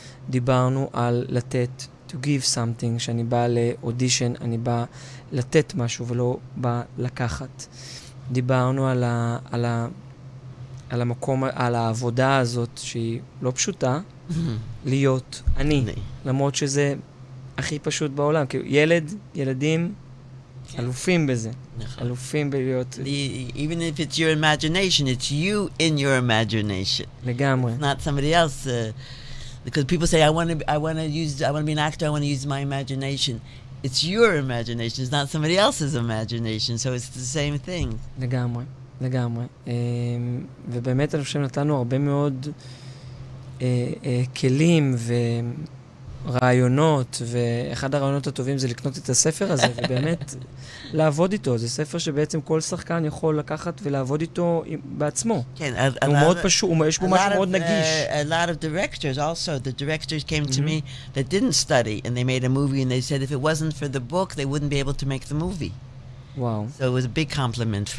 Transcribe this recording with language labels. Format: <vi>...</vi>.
<he>דיברנו על לתת,</he> <en>to give something,</en> <he>שאני בא לאודישן, אני בא לתת משהו ולא בא לקחת. דיברנו על המקום, על העבודה הזאת שהיא לא פשוטה, להיות אני, למרות שזה הכי פשוט בעולם, כי ילדים, אלופים בזה. אלופים בלהיות...</he> <en>Even if it's your imagination, it's you in your imagination.</en> <he>לגמרי.</he> <en>It's not somebody else. Because people say, I want to be an actor, I want to use my imagination. It's your imagination, it's not somebody else's imagination, so it's the same thing.</en> <he>לגמרי. ובאמת אני חושב נתנו הרבה מאוד כלים ורעיונות, ואחד הרעיונות הטובים זה לקנות את הספר הזה, ובאמת לעבוד איתו. זה ספר שבעצם כל שחקן יכול לקחת ולעבוד איתו בעצמו. כן, הוא מאוד פשוט, יש בו משהו מאוד נגיש.</he> <en>A lot of directors also, the directors came to me that didn't study, and they made a movie, and they said if it wasn't for the book, they wouldn't be able to make the movie.</en> <he>וואו.</he> <en>So it was a big compliment for me.</en>